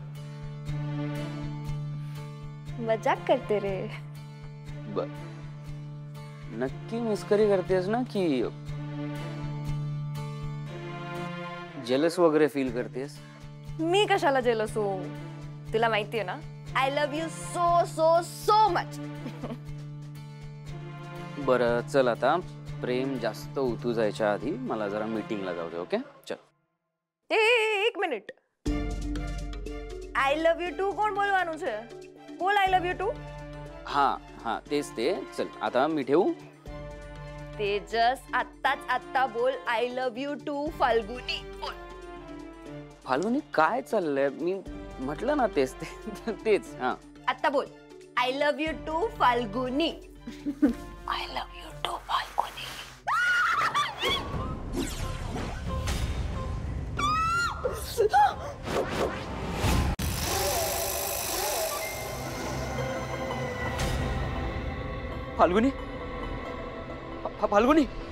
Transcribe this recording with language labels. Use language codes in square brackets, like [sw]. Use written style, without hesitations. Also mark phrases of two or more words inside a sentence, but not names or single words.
[mr] मजाक करते रे. बर नक्की मस्करी करतेस ना की जेलस वगैरे फील करतेस? मी कशाला जेलस हो? तुला माहितीये ना [en] I love you so so so much. [mr] बरं चल आता प्रेम जास्त उतू जायच्या आधी मला जरा मीटिंगला जाऊ दे. ओके चल. [gu] એક મિનિટ. [en] I love you too [gu] કોણ બોલવાનું છે? [en] બોલ I love you too. [mr] हा हा तेच ते. चल आता मी ठेवू? तेजस आत्ता बोल [en] I love you too [mr] फाल्गुनी. बोल. फाल्गुनी काय चाललंय? मी म्हटलं ना तेच ते तेच. हा आत्ता बोल [en] I love you too Falguni. I love you too Falguni. [mr] फाल्गुनी फाल्गुनी